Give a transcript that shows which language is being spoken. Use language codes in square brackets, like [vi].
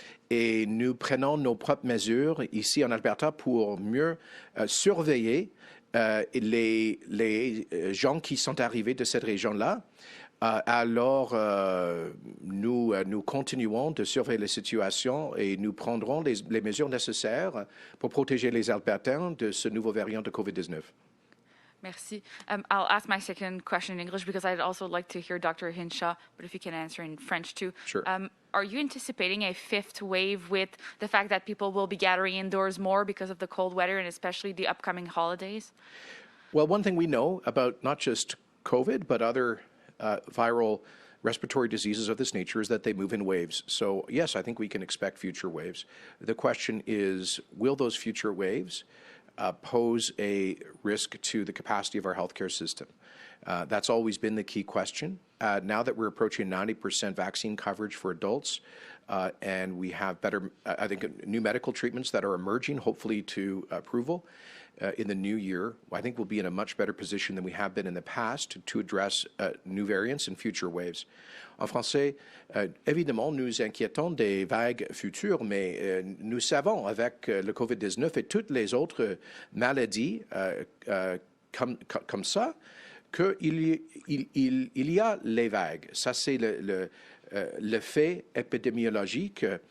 [fr] Et nous prenons nos propres mesures ici en Alberta pour mieux surveiller les gens qui sont arrivés de cette région-là. Alors, nous continuons de surveiller la situation et nous prendrons les mesures nécessaires pour protéger les Albertains de ce nouveau variant de COVID-19. Merci. [en] I'll ask my second question in English because I'd also like to hear Dr. Hinshaw, but if you can answer in French too. Sure. Are you anticipating a 5th wave with the fact that people will be gathering indoors more because of the cold weather and especially the upcoming holidays? Well, one thing we know about not just COVID, but other viral respiratory diseases of this nature is that they move in waves. So, yes, I think we can expect future waves. The question is, will those future waves pose a risk to the capacity of our healthcare system? That's always been the key question. Now that we're approaching 90% vaccine coverage for adults, and we have better, I think, new medical treatments that are emerging, hopefully to approval in the new year, I think we'll be in a much better position than we have been in the past to address new variants and future waves. [fr] En français, évidemment, nous inquiétons des vagues futures, mais nous savons avec le COVID-19 et toutes les autres maladies comme ça, qu'il y a les vagues. Ça, c'est le fait épidémiologique.